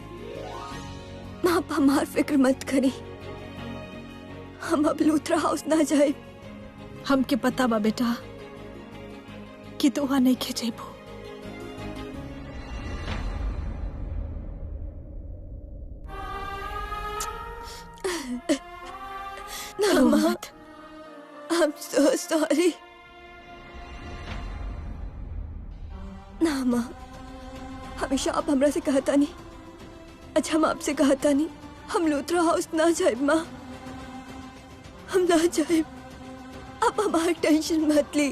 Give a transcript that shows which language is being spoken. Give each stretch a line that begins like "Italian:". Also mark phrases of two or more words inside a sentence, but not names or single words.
Bhojpuri: माँ आप हमार फिक्र मत करी, हम अब लूथरा हाउस ना जाए। हमके पता बा बेटा कि तू वहाँ नहीं खेजेबो। ना माँ,
English: I'm so sorry।
Bhojpuri: ना माँ, हमेशा आप हमरा से कहता नहीं, अच्छा हम आपसे कहता नहीं, हम लूथरा हाउस ना जाए। माँ हम ना जाए, आप हमारी टेंशन मत ली।